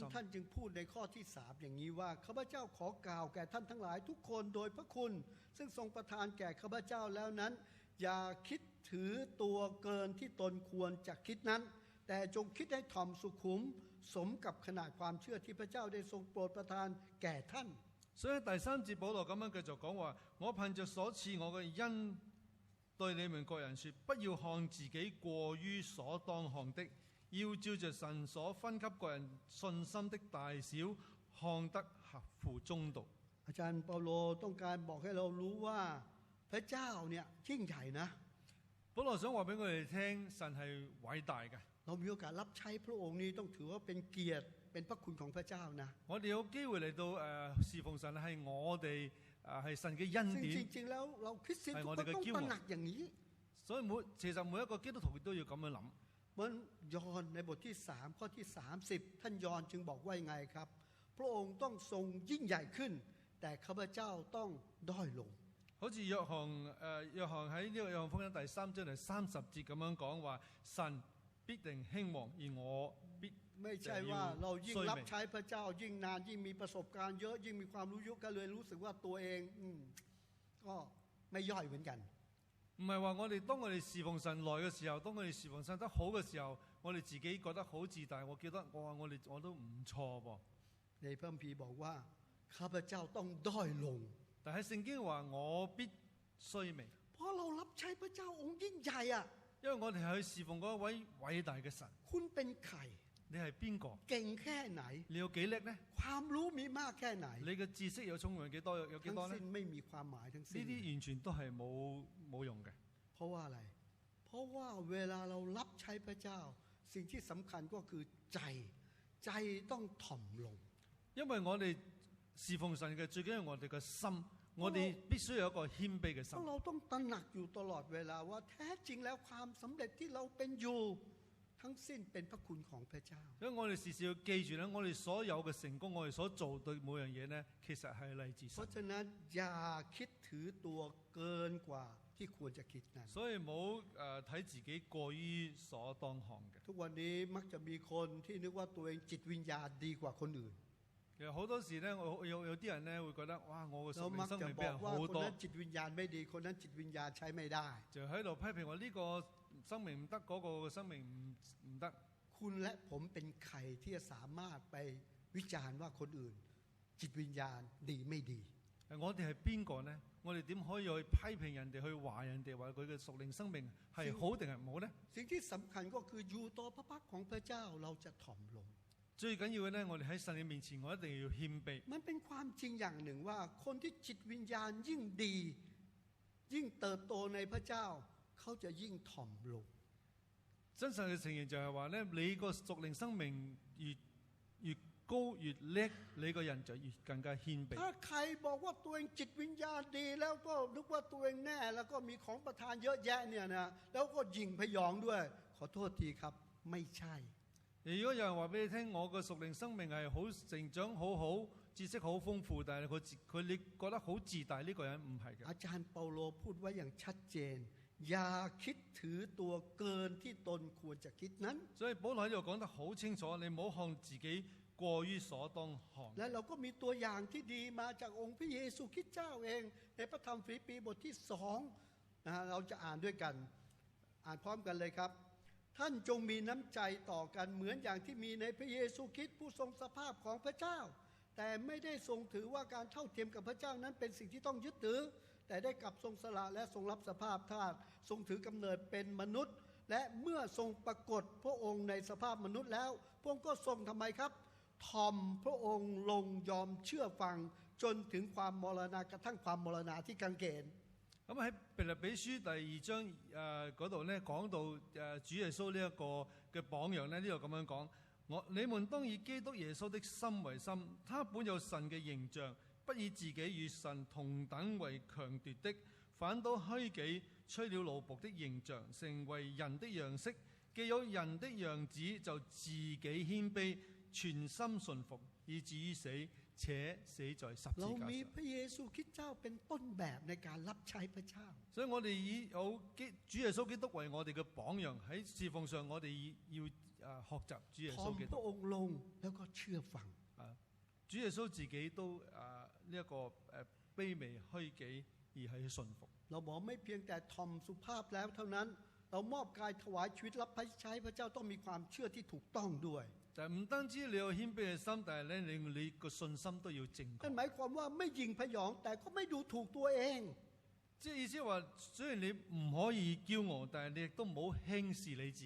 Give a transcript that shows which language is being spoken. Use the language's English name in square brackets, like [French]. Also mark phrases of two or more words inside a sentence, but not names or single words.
[Thai] ท่านจึงพูดในข้อที่3อย่างนี้ว่าข้าพเจ้าขอกล่าวแก่ท่านทั้งหลายทุกคนโดยพระคุณซึ่งทรงประทานแก่ข้าพเจ้าแล้วนั้นอย่าคิดถือตัวเกินที่ตนควรจะคิดนั้นแต่จงคิดให้ถ่อมสุขุมสมกับขนาดความเชื่อที่พระเจ้าได้ทรงโปรดประทานแก่ท่าน [Cantonese] 所以第三節保羅咁樣繼續講話，我憑着所賜我嘅恩對你們各人說，不要看自己過於所當看的，要照着神所分給各人信心的大小，看得合乎中道。 [Thai] อาจารย์เปาโลต้องการบอกให้เรารู้ว่าพระเจ้าเนี่ยยิ่งใหญ่นะ [Cantonese] 保羅想話俾我哋聽，神係偉大嘅。 [Thai] เรามีโอกาสรับใช้พระองค์นี้ต้องถือว่าเป็นเกียรติเป็นพระคุณของพระเจ้านะ [Cantonese] 我哋有機會嚟到侍奉神係我哋係神嘅恩典。 [Thai] จริงๆแล้วเราคริสเตียนทุกคนต้องตระหนักอย่างนี้ [Cantonese] 所以其實每一個基督徒都要咁樣諗。 [Thai] เหมือนยอห์นในบทที่3ข้อที่30ท่านยอห์นจึงบอกว่ายังไงครับพระองค์ต้องทรงยิ่งใหญ่ขึ้นแต่ข้าพเจ้าต้องด้อยลง [Cantonese] 好似約翰喺呢個約翰福音第3章第30節咁樣講話，神必定興旺，而我必 [Thai] ไม่ใช่ว่าเรายิ่งรับใช้พระเจ้ายิ่งนานยิ่งมีประสบการณ์เยอะยิ่งมีความรู้เยอะก็เลยรู้สึกว่าตัวเองก็ไม่ย่อยเหมือนกัน [Cantonese] 唔係話當我哋侍奉神耐嘅時候，當我哋侍奉神得好嘅時候，我哋自己覺得好自大，我覺得我都唔錯噃。 [Thai] ในพระคัมภีร์บอกว่าข้าพเจ้าต้องด้อยลง [Cantonese] 但係聖經話我必衰微， [Thai] เพราะเรารับใช้พระเจ้าองค์ยิ่งใหญ่啊 [Cantonese] 因為我哋係去侍奉嗰一位偉大嘅神。 [Thai] คุณเป็นใคร [Cantonese] 你係邊個？ [Thai] เก่งแค่ไหน [Cantonese] 你有幾叻呢？ [Thai] ความรู้มีมากแค่ไหน [Cantonese] 你嘅知識有聰明幾多？有幾多呢？ [Thai] ทั้งสิ้นไม่มีความหมายทั้งสิ้น [Cantonese] 呢啲完全都係冇用嘅。 [Thai] เพราะว่าอะไรเพราะว่าเวลาเรารับใช้พระเจ้าสิ่งที่สำคัญก็คือใจต้องถ่อมลง [Cantonese] 因為我哋侍奉神嘅最緊要我哋嘅心，我哋必須有一個謙卑嘅心。 [Thai] เราต้องตระหนักอยู่ตลอดเวลาว่าแท้จริงแล้วความสำเร็จที่เราเป็นอยู่ทั้งสิ้นเป็นพระคุณของพระเจ้า [Cantonese] 因為我哋時時要記住咧，我哋所有嘅成功，我哋所做對每樣嘢咧，其實係嚟自神。 [Thai] เพราะฉะนั้นอย่าคิดถือตัวเกินกว่าที่ควรจะคิดนั้น [Cantonese] 所以唔好睇自己過於所當看嘅。 [Thai] ทุกวันนี้มักจะมีคนที่นึกว่าตัวเองจิตวิญญาณดีกว่าคนอื่น [Cantonese] 其實好多時咧，有啲人咧會覺得，哇！我嘅屬靈生命比人好多。 [Thai] คนนั้นจิตวิญญาณไม่ดีคนนั้นจิตวิญญาณใช้ไม่ได้ [Cantonese] 就喺度批評話呢個生命唔得，嗰個生命唔得。 [Thai] คุณและผมเป็นใครที่จะสามารถไปวิจารณ์ว่าคนอื่นจิตวิญญาณดีไม่ดี [Cantonese] 我哋係邊個呢？我哋點可以去批評人哋，去話人哋話佢嘅屬靈生命係好定係唔好呢？ [Thai] สิ่งที่สำคัญก็คืออยู่ต่อพระพักของพระเจ้าเราจะถ่อมลง [Cantonese] 最緊要嘅呢，我哋喺神嘅面前，我一定要謙卑。 [Thai] มันเป็นความจริงอย่างหนึ่งว่าคนที่จิตวิญญาณยิ่งดียิ่งเติบโตในพระเจ้าเขาจะยิ่งถ่อมลง [Cantonese] 真實嘅情形就係話呢，你個屬靈生命越高越叻，你個人就越更加謙卑。 [Thai] ถ้าใครบอกว่าตัวเองจิตวิญญาณดีแล้วก็นึกว่าตัวเองแน่แล้วก็มีของประทานเยอะแยะเนี่ยนะแล้วก็ยิ่งพยองด้วยขอโทษทีครับไม่ใช่ [Cantonese] 如果有人話俾你聽，我個屬靈生命係好成長好好，知識好豐富，但係你覺得好自大，呢個人唔係嘅。 [Thai] อาจารย์เปาโลพูดไว้อย่างชัดเจนอย่าคิดถือตัวเกินที่ตนควรจะคิดนั้น [Cantonese] 所以保羅喺度講得好清楚，你唔好看自己過於所當看。 [Thai] และเราก็มีตัวอย่างที่ดีมาจากองค์พระเยซูคริสต์เจ้าเองในพระธรรมฟิลิปปีบทที่2เราจะอ่านด้วยกันอ่านพร้อมกันเลยครับท่านจงมีน้ำใจต่อกันเหมือน อย่างที่มีในพระเยซูคริสต์ผู้ทรงสภาพของพระเจ้าแต่ไม่ได้ทรงถือว่าการเท่าเทียมกับพระเจ้านั้นเป็นสิ่งที่ต้องยึดถือแต่ได้กลับทรงสละและทรงรับสภาพทาสทรงถือกำเนิดเป็นมนุษย์และเมื่อทรงปรากฏพระองค์ในสภาพมนุษย์แล้วพระองค์ก็ทรงทำไมครับทอมพระองค์ลงยอมเชื่อฟังจนถึงความมรณะกระทั่งความมรณะที่กางเขน [Cantonese] 咁喺腓立比書第2章嗰度咧講到主耶穌呢一個嘅榜樣咧，呢度咁樣講：你們當以基督耶穌的心為心，他本有神嘅形象，不以自己與神同等為強奪的，反倒虛己，吹了奴僕的形象，成為人的樣式。既有人的樣子，就自己謙卑，全心順服，以至於死。且死在十字架上。 [Thai] เรามีพระเยซูคริสต์เจ้าเป็นต้นแบบในการรับใช้พระเจ้า [Cantonese] 所以我哋以有主耶穌基督為我哋嘅榜樣，喺侍奉上我哋要學習主耶穌基督。 [Thai] พระองค์ลงแล้วก็เชื่อฟัง [Cantonese] 主耶穌自己都呢一個卑微虛己而係去順服。 [Thai] เราบอกไม่เพียงแต่ทอมสุภาพแล้วเท่านั้นเรามอบกายถวายชีวิตรับใช้พระเจ้าต้องมีความเชื่อที่ถูกต้องด้วย [Cantonese] แต่唔單止你有謙卑嘅心，但係咧你個信心都要正確。 [Thai] นั่นหมายความว่าไม่ยิงพยองแต่ก็ไม่ดูถูกตัวเอง [Cantonese] 即係意思話，雖然你唔可以驕傲，但係你亦都唔好輕視你自己。